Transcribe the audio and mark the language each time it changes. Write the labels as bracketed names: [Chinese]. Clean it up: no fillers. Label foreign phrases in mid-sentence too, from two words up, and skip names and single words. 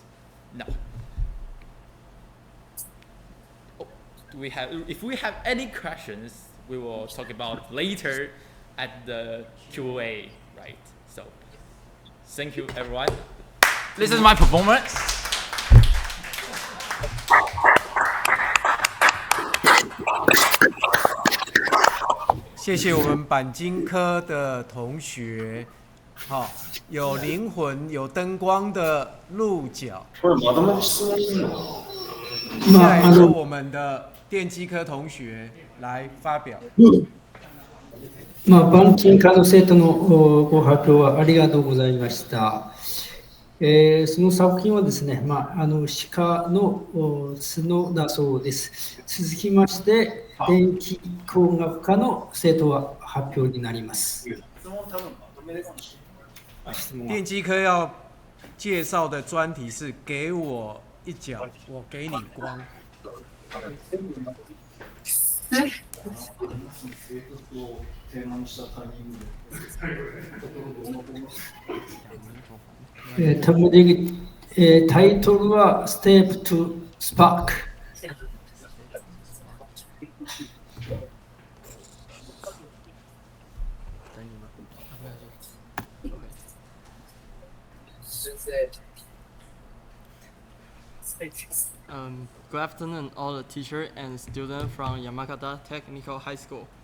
[English] Now, if we have any questions, we will talk about later at the Q&A, right? So, thank you everyone. This is my performance. [Chinese] 谢谢我们钣金科的同学，好，有灵魂、有灯光的鹿角。接下来由我们的电机科同学来发表。 [Japanese] 板金科の生徒のご発表はありがとうございました。その作品はですね、鹿の角だそうです。続きまして、電気工学科の生徒は発表になります。 [Chinese] 电机科要介绍的专题是“给我一角，我给你光”。 [Japanese] タイトルは [English] Step to Spark。 Good afternoon, all the teachers and students from Yamakata Technical High School.